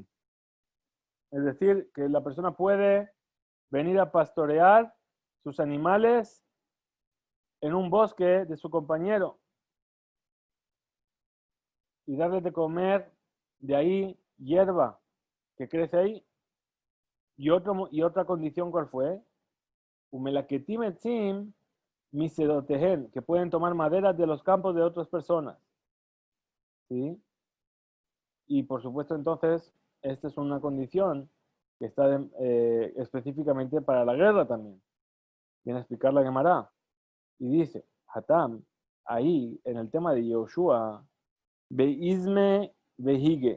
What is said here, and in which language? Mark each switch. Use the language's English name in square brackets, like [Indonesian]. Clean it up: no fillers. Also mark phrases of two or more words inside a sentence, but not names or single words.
[Spanish] Es decir, que la persona puede venir a pastorear sus animales en un bosque de su compañero y darle de comer de ahí hierba que crece ahí. Y otra condición, ¿cuál fue? [Hebrew] ומלקטים עצים משדותיהן, [Spanish] que pueden tomar maderas de los campos de otras personas. ¿Sí? Y por supuesto, entonces, esta es una condición que está específicamente para la guerra también. Viene a explicar la Gemara. Y dice, Hatam, ahí, en el tema de Yehoshua, Beizme Behige.